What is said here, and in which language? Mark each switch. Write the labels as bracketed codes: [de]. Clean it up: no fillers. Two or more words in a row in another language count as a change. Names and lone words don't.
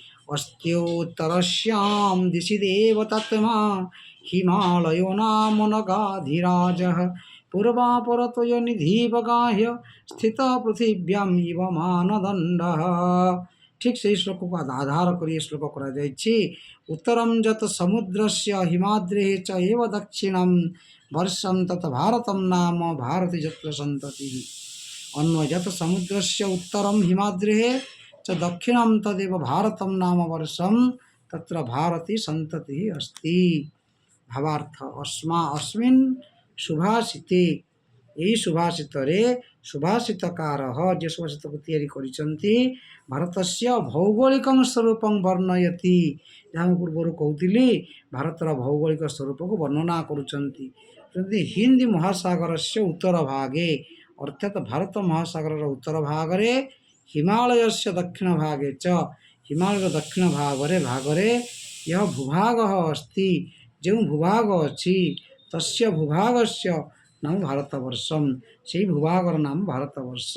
[sa] ଅସ୍ତ୍ୟୋତ୍ତରସ୍ୟାଂ ଦିଶି ଦେବତାତ୍ମା ହିମାଳୟୋ ନାମ ନଗାଧିରାଜଃ ପୂର୍ବାପରତୋୟ ନିଧିବଗାହ୍ୟ ସ୍ଥିତ ପୃଥିବ୍ୟାଂ ଇବ ମାନଦଣ୍ଡଃ। [or] ଠିକ୍ ସେହି ଶ୍ଲୋକକୁ ଆଧାର କରି ଏ ଶ୍ଲୋକ କରାଯାଇଛି। [sa] ଉତ୍ତରଂ ଯତ ସମୁଦ୍ରସ୍ୟ ହିମାଦ୍ରେଃ ଚ ଏବ ଦକ୍ଷିଣଂ ବର୍ଷଂ ତତ ଭାରତଂ ନାମ ଭାରତୀ ଯତ୍ର ସନ୍ତତିଃ। ଅନ୍ୱୟ ଯତ ସମୁଦ୍ରସ୍ୟ ଉତ୍ତରଂ ହିମାଦ୍ରେଃ च दक्षिणं तदेव भारतं नाम वर्षं तत्र भारती सन्ततिः अस्ति। भावार्थ अस्मिन् सुभाषिते, [or] ଏହି ସୁଭାଷିତରେ ସୁଭାଷିତକାର ଯେ ସୁଭାଷିତକୁ ତିଆରି କରିଛନ୍ତି [sa] ଭାରତସ୍ୟ ଭୌଗୋଳିକଂ ସ୍ୱରୂପଂ ବର୍ଣ୍ଣୟତି। [or] ଯାହା ମୁଁ ପୂର୍ବରୁ କହୁଥିଲି ଭାରତର ଭୌଗୋଳିକ ସ୍ୱରୂପକୁ ବର୍ଣ୍ଣନା କରୁଛନ୍ତି। [sa] ହିନ୍ଦ ମହାସାଗରସ୍ୟ ଉତ୍ତର ଭାଗେ, [or] ଅର୍ଥାତ୍ ଭାରତ ମହାସାଗରର ଉତ୍ତର ଭାଗରେ, [sa] ହିମାଳୟସ୍ୟ ଦକ୍ଷିଣ ଭାଗେ ଚ, [or] ହିମାଳୟର ଦକ୍ଷିଣ ଭାଗରେ [sa] यह ଭୂଭାଗ अस्ति, [or] ଯେଉଁ ଭୂଭାଗ ଅଛି, [sa] ତସ୍ୟ ଭୂଭାଗସ୍ୟ ନାମ ଭାରତବର୍ଷମ୍, [or] ସେହି ଭୂଭାଗର ନାମ ଭାରତବର୍ଷ।